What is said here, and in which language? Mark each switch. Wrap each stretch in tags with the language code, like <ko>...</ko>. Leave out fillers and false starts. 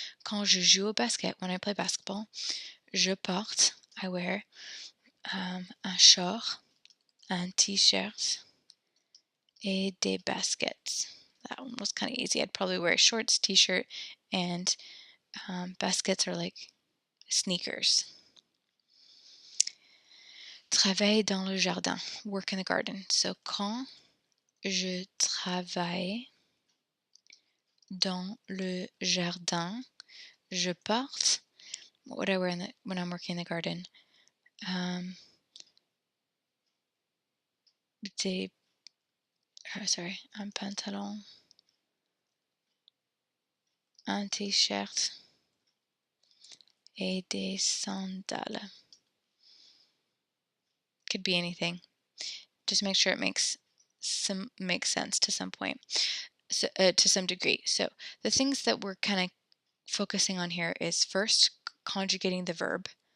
<fr>Quand je joue au basket,</fr> <en>when I play basketball,</en> <fr>je porte,</fr> <en>I wear</en> <fr>un short, un t-shirt, et des baskets.</fr> <en>That one was kind of easy. I'd probably wear shorts, t-shirt, and baskets are like sneakers.</en> <fr>Travaille dans le jardin,</fr> <en>work in the garden.</en> <fr>So quand je travaille dans le jardin, je porte.</fr> <en>What would I wear when I'm working in the garden?</en> <fr>Un pantalon, un t-shirt, et des sandales.</fr> <en>Could be anything. Just make sure it makes sense to some point, so, to some degree. So the things that we're kind of focusing on here is first conjugating the verb.</en>